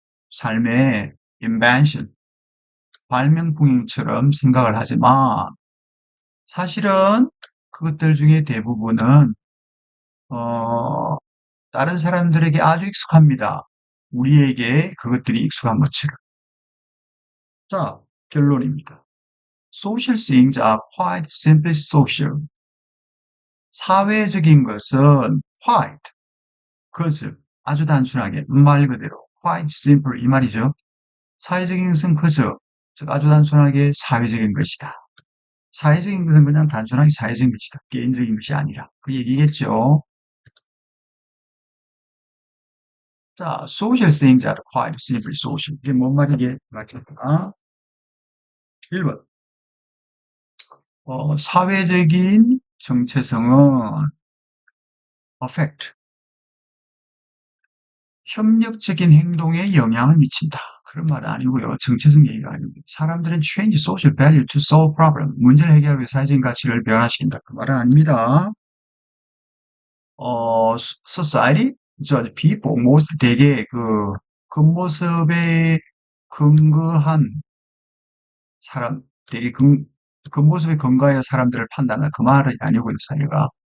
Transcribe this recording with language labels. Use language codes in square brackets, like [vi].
[ko] 삶의 invention, 발명품처럼 생각을 하지만 사실은 그것들 중에 대부분은 어, 다른 사람들에게 아주 익숙합니다. 우리에게 그것들이 익숙한 것처럼. 자, 결론입니다. [en] Social things are quite simply social. [ko] 사회적인 것은 quite, 그저 아주 단순하게 말 그대로 quite simple 이 말이죠. 사회적인 것은 그저 즉 아주 단순하게 사회적인 것이다. 사회적인 것은 그냥 단순하게 사회적인 것이다. 개인적인 것이 아니라 그 얘기겠죠. [en] 자, social things are quite simply social. [ko] 이게 뭔 말이게? 맞겠다. 1번. 사회적인 정체성은 affect, 협력적인 행동에 영향을 미친다. 그런 말은 아니고요. [en] 정체성 얘기가 아니고 사람들은 change social value to solve problem. [ko] 문제를 해결하기 위해 사회적인 가치를 변화시킨다. 그 말은 아닙니다. society, people, most 되게 그 겉모습에 근거한 사람, 되게 겉모습에 근거하여 사람들을 판단하는 그 말이 아니고요. 사회가.